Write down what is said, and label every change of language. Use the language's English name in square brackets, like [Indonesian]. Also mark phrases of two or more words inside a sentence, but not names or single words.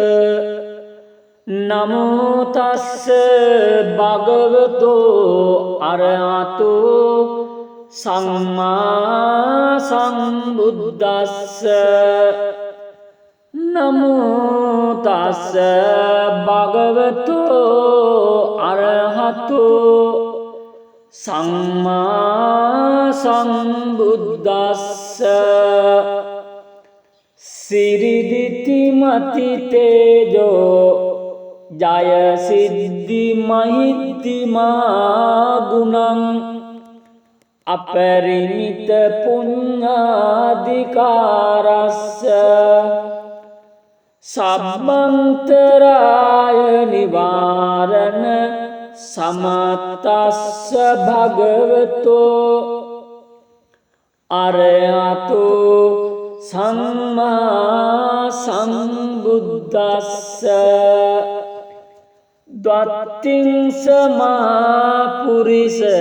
[Pali] නමෝ තස්ස භගවතෝ අරහතෝ සම්මා සම්බුද්දස්ස නමෝ තස්ස භගවතෝ අරහතෝ සම්මා සම්බුද්දස්ස සිරිදිති මති තේජෝ ජය සිද්ධි මහිත්තිමා ගුණං අපරිමිත පුඤ්ඤාධිකාරස්ස සබ්බන්තරාය නිවාරණ සමතස්ස භගවතෝ අරහතෝ සම්මා සම්බුද්දස්ස ද්වත්තිං සමා පුරිස